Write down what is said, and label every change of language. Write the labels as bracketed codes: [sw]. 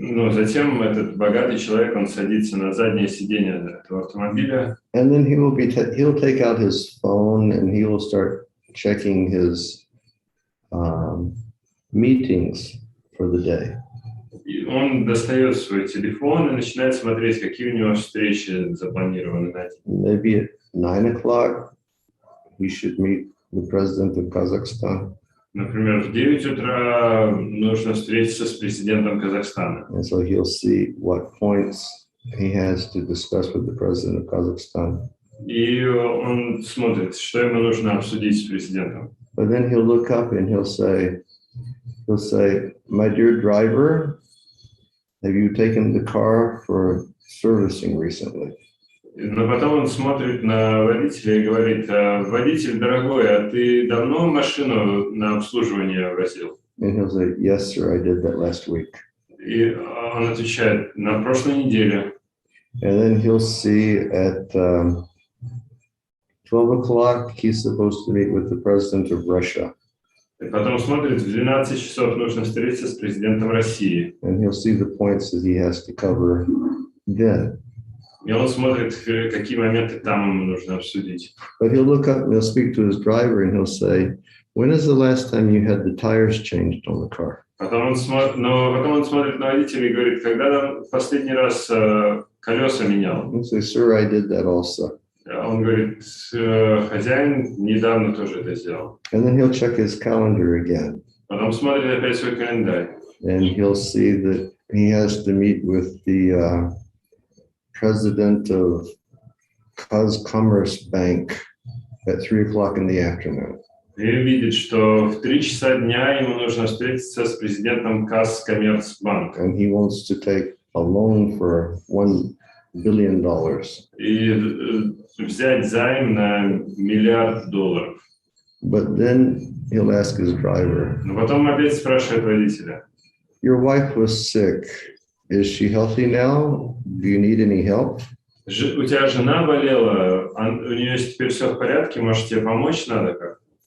[ru] Затем этот богатый человек, он садится на заднее сиденье этого автомобиля. [en] And then he'll take out his phone and he will start checking his meetings for the day. [ru] И он достает свой телефон и начинает смотреть, какие у него встречи запланированы на день. [en] Maybe at 9 o'clock, he should meet the president of Kazakhstan. [ru] Например, в 9 утра нужно встретиться с президентом Казахстана. [en] And so he'll see what points he has to discuss with the president of Kazakhstan. [ru] И он смотрит, что ему нужно обсудить с президентом. [en] But then he'll look up and he'll say, my dear driver, have you taken the car for servicing recently? [ru] Но потом он смотрит на водителя и говорит: водитель дорогой, а ты давно машину на обслуживание возил? [en] And he'll say, yes, sir, I did that last week. [ru] И он отвечает: на прошлой неделе. [en] And then he'll see at 12 o'clock, he's supposed to meet with the president of Russia. [ru] И потом смотрит, в 12 часов нужно встретиться с президентом России. [en] And he'll see the points that he has to cover then. [ru] И он смотрит, какие моменты там ему нужно обсудить. [en] But he'll look up and he'll speak to his driver and he'll say, when is the last time you had the tires changed on the car? [ru] Потом он смотрит на водителя и говорит: когда в последний раз колеса менял? [en] He'll say, sir, I did that also. [ru] Он говорит: хозяин недавно тоже это сделал. [en] And then he'll check his calendar again. [ru] Потом смотрит опять свой календарь. [en] And he'll see that he has to meet with the president of Commerce Bank at 3 o'clock in the afternoon. [ru] И видит, что в 3 часа дня ему нужно встретиться с президентом Казкоммерцбанка. [en] And he wants to take a loan for $1 billion. [ru] И взять займ на $1 миллиард. [en] But then he'll ask his driver, [ru] Но потом опять спрашивает водителя: [en] your wife was sick. Is she healthy now? Do you need any help? [ru] у тебя жена болела, у нее теперь все в порядке, может, тебе помочь надо как?